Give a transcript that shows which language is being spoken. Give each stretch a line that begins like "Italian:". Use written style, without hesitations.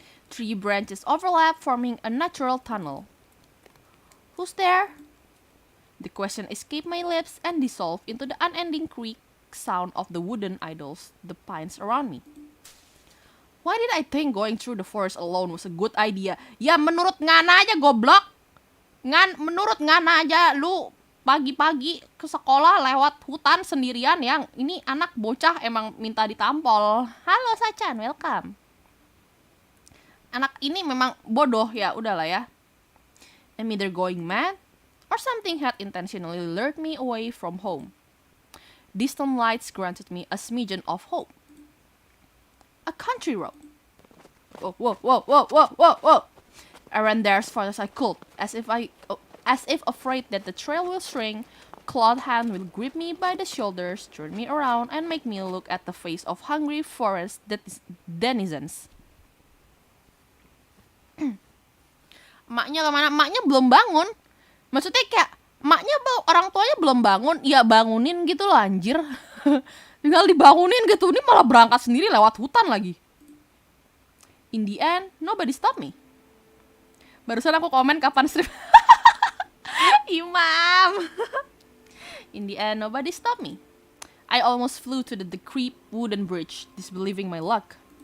English: 3 branches overlap, forming a natural tunnel. Who's there? The question escaped my lips and dissolved into the unending creak sound of the wooden idols, the pines around me. Why did I think going through the forest alone was a good idea?
Indonesian: Ya menurut Ngana aja goblok. Menurut Ngana aja lu pagi-pagi ke sekolah lewat hutan sendirian yang ini anak bocah emang minta ditampol. Halo Sacan, welcome. Anak ini memang bodoh ya, udahlah ya.
English: I'm either going mad or something had intentionally lured me away from home. Distant lights granted me a smidgen of hope. A country road. Whoa. I ran there as far as I could, as if afraid that the trail will shrink. Clawed hand will grip me by the shoulders, turn me around, and make me look at the face of hungry forest denizens.
Indonesian: Emaknya kemana? Emaknya belum bangun. Maksudnya kayak emaknya orang tuanya belum bangun, ya bangunin gitu loh anjir. Tinggal dibangunin gitu, ini malah berangkat sendiri lewat hutan lagi.
English: In the end, nobody stopped me.
Indonesian: Barusan aku komen kapan stream.
English: Imam. In the end, nobody stopped me. I almost flew to the decrepit wooden bridge, disbelieving my luck.